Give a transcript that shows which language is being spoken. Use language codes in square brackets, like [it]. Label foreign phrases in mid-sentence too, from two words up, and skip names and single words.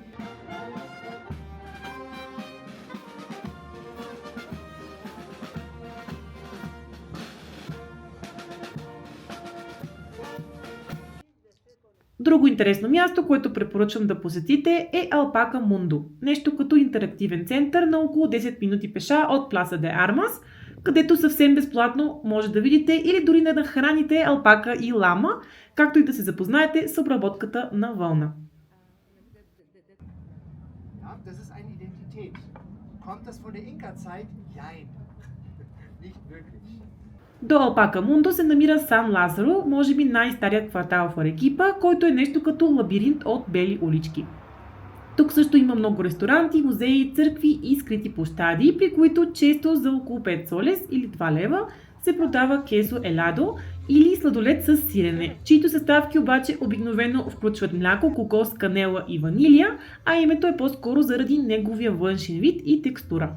[bg] Друго интересно място, което препоръчвам да посетите е Алпака Мундо, нещо като интерактивен център на около 10 минути пеша от Пласа де Армас, където съвсем безплатно може да видите или дори да нахраните алпака и лама, както и да се запознаете с обработката на вълна. [de] Das ist eine Identität. Kommt das von der Inka-Zeit? Jein. Nicht wirklich. [bg] До Алпака Мундо се намира Сан Лазаро, може би най-старият квартал в Арекипа, който е нещо като лабиринт от бели улички. Тук също има много ресторанти, музеи, църкви и скрити площади, при които често за около 5 солес или 2 лева се продава [es] queso helado [bg] или сладолед с сирене, чието съставки обаче обикновено включват мляко, кокос, канела и ванилия, а името е по-скоро заради неговия външен вид и текстура.